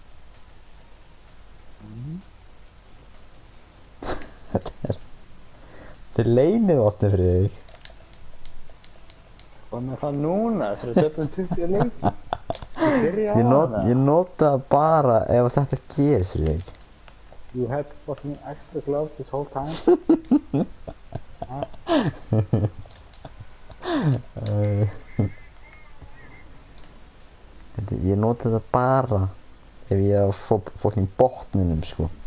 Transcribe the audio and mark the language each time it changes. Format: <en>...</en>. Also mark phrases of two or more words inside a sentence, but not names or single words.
<is>Þetta er leynivopni fyrir þig. Hvað með það núna? Þegar við töfum 20 leiki. Ég nota bara ef þetta gerist fyrir þig.</is> <en>You had fucking extra gloves this whole time?</en> <is>Ég nota þetta bara ef ég er á fucking botninum sko.</is>